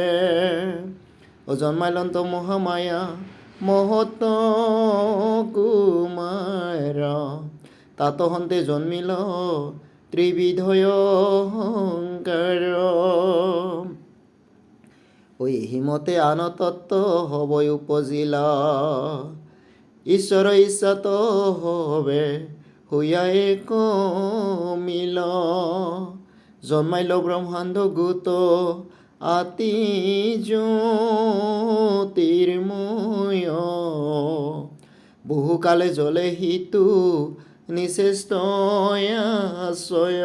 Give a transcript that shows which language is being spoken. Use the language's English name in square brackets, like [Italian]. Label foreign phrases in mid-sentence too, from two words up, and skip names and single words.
[Assamese] জন্মাইলন্ত মহামায়া মহত কুমাৰ, তাত হন্তে জন্মিল ত্ৰিবিধয় অহংকাৰ। হিমতে আন তত্ত্ব হবই উপজিলা, ঈশ্বৰ ইচ্ছাত হবে হইয়া এক মিল। জন্মাইল ব্ৰহ্মাণ্ড গোত আতি জ্যোতিৰ্ময়, বহুকালে জলে হিতু নিশ্চেষ্ট আশ্ৰয়।